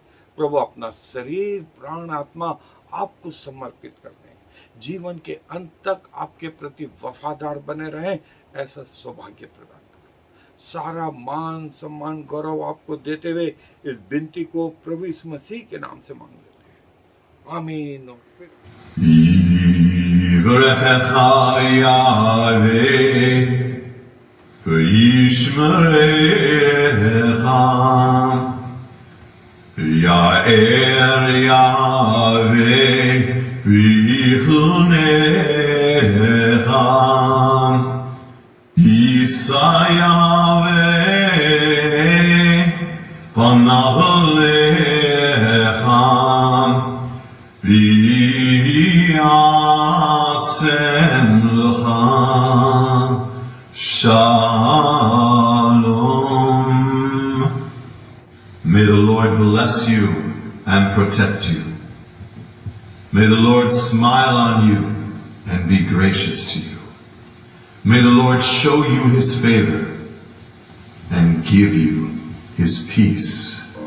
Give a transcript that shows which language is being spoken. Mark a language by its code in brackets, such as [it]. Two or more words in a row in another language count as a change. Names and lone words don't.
[hi] प्रभु अपना शरीर, प्राण, आत्मा आपको समर्पित कर दें। जीवन के अंत तक आपके प्रति वफादार बने रहें, ऐसा सौभाग्य प्रदान करो। सारा मान सम्मान गौरव आपको देते हुए इस विनती को प्रभु यीशु मसीह के नाम से मांग लेते हैं, आमीन। [he] יאר יהוה ויחנך ישא יהוה פניו אליך וישם לך שלום. [en] May the Lord bless you and protect you. May the Lord smile on you and be gracious to you. May the Lord show you his favor and give you his peace.